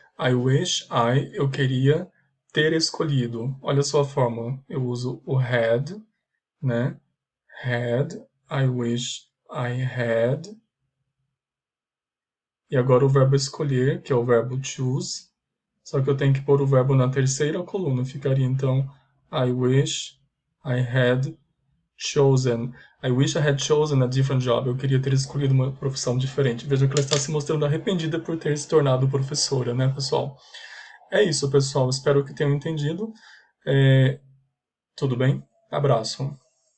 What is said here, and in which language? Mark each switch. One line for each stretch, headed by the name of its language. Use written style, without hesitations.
English: I wish
Portuguese: eu queria ter escolhido. Olha só a fórmula. Eu uso o had, né? Had.
English: I wish I had.
Portuguese: E agora o verbo escolher, que é o verbo choose. Só que eu tenho que pôr o verbo na terceira coluna. Ficaria então
English: I wish I had chosen. I wish I had chosen a different job.
Portuguese: Eu queria ter escolhido uma profissão diferente. Veja que ela está se mostrando arrependida por ter se tornado professora, né, pessoal? É isso, pessoal. Espero que tenham entendido. É, tudo bem? Abraço.